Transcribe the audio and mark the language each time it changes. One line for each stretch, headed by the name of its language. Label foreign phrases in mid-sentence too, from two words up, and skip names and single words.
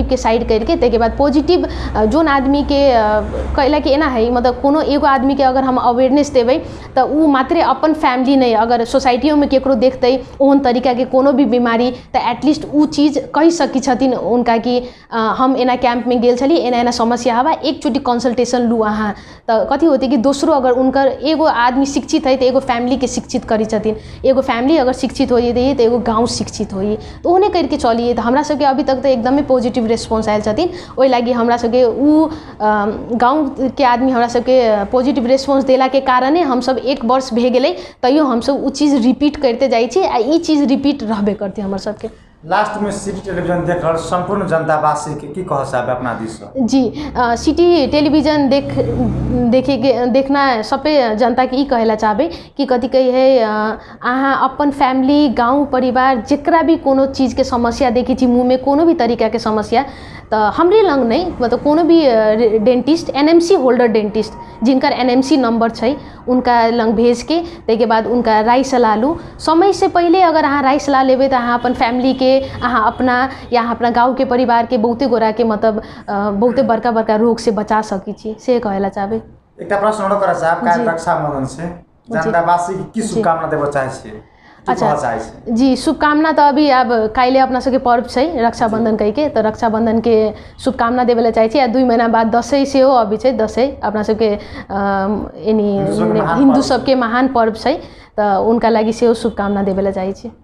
Maithili: के साइड करके ताहि के बाद
English: positive zone
Maithili: आदमी के कैला कि एना है मतलब कोनो एगो आदमी के अगर हम अवेयरनेस देबै तऽ उ मात्रे अपन फैमिली नहीं अगर सोसाइटियों में केकरो देखतै ओहन तरीका के कोनो भी बीमारी तऽ एटलीस्ट उ चीज कहि सकै छथिन उनका कि हम एना कैंप में गेल छली एना समस्या हवा एक चोटी कंसल्टेशन लू अहाँ तो कथी होते कि दोसरो अगर उनकर एगो आदमी शिक्षित है तो एगो फैमिली के शिक्षित करी छथिन एगो फैमिली अगर शिक्षित हो जाइए तो एगो गाँव शिक्षित होइए तो ओहने करके चलिए तो हमरा सबके अभी तक तो एकदमै
English: positive response
Maithili: आयल छथिन ओहि लागि हमरा सबके उ गाँव के आदमी हमरा सबके
English: positive response
Maithili: देला के कारणे हम सब एक वर्ष भे गेलै तैयो हम सब उ चीज रिपीट करते जाइ छी आ ई चीज रिपीट रहबे करते हमर सबके लास्ट में सिटी टेलीविजन देख रहल संपूर्ण जनतावासी के की कह सकबे अपना दिस से जी सिटी टेलीविजन देखना सबै जनता के ई कहला चाहबे कि कथी कही है अहाँ अपन फैमिली गाँव परिवार जेकरा भी कोनो चीज के समस्या देखी छी मुँह में कोनो भी तरीका के समस्या तो हमरे लंग नहीं मतलब कोनो भी डेंटिस्ट
English: NMC holder dentist
Maithili: जिनकर एनएमसी नंबर छै उनका लंग भेज के ताहि के बाद उनका राय सलाह लू समय से पहले अगर अहाँ राय सलाह लेबै तो अहाँ अपन फैमिली के अहाँ अपना या अहाँ अपना गाँव के परिवार के बहुते गोरा के मतलब बहुते बड़का बड़का रोग से बचा सकै छी से कहला चाहबे एकटा प्रश्न और करा साहब का रक्षाबंधन से जनतावासी के की शुभकामना देबे चाहै छी अच्छा जी शुभकामना तो अभी अब काल्हि अपना सबके पर्व छै रक्षाबंधन कहि के तो रक्षाबंधन के शुभकामना देवे ला चाहै छी आ 2 महीना बाद दशैं सेहो अभी छै दशैं अपना सबके यानी हिंदू सबके महान पर्व छै तो उनका लागि सेहो शुभकामना देवे ला चाहै छी